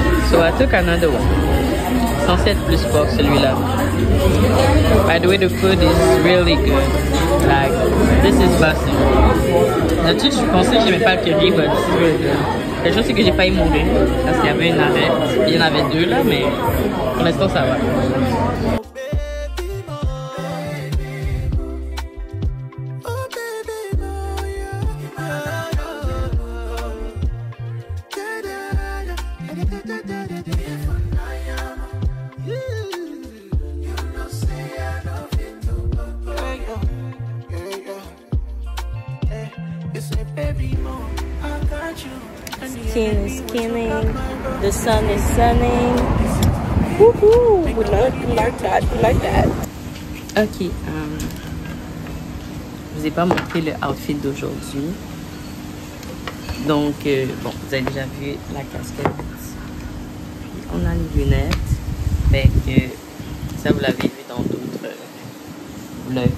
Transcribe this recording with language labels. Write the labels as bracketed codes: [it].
[en] So I took another one. [fr] Censé être plus fort celui-là. [en] By the way, the food is really good. Like, this is busting. [fr] D'habitude, je pensais que j'aimais pas le curry, [en] but this is really good. [fr] La chose, c'est que j'ai failli mourir parce qu'il y avait une arête. Il y en avait deux là, mais pour l'instant, ça va. [en] Skin is skinning, the sun is sunning. Woohoo! We like that, we like that. [fr] Ok, je vous ai pas montré le outfit d'aujourd'hui. Donc, bon, vous avez déjà vu la casquette. Puis on a les lunettes. Fait que ça, vous l'avez vu dans d'autres vlogs.